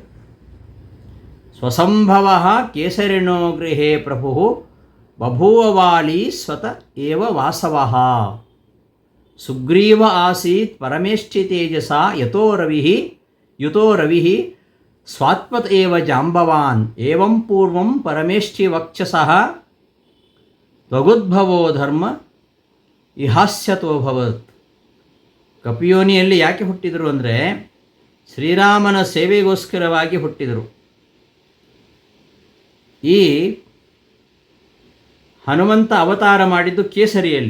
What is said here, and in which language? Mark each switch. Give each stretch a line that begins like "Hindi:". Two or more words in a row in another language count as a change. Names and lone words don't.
Sanskrit: ಸ್ವಸಂಭವ ಕೇಸರಿಣೋ ಗೃಹೇ ಪ್ರಭು ಬಭೂವವಾಲಿ ಸ್ವತ ಏವ ವಾಸವಃ ಸುಗ್ರೀವ ಆಸೀತ್ ಪರಮೇಷ್ಠಿ ತೇಜಸ ಯುತೋ ರವಿ ಸ್ವಾತ್ಮತ್ ಏವ ಜಾಂಬವಾನ್ ಏವಂ ಪೂರ್ವಂ ಪರಮೇಷ್ಠಿ ವಕ್ಷಸಃ ತ್ವಗುದ್ಭವೋ ಧರ್ಮ ಇಹಾಸ್ಯತೋಭವತ್.
Kannada: ಕಪಿಯೋನಿಯಲ್ಲಿ ಯಾಕೆ ಹುಟ್ಟಿದರು ಅಂದರೆ ಶ್ರೀರಾಮನ ಸೇವೆಗೋಸ್ಕರವಾಗಿ ಹುಟ್ಟಿದರು. ಈ ಹನುಮಂತ ಅವತಾರ ಮಾಡಿದ್ದು ಕೇಸರಿಯಲ್ಲಿ.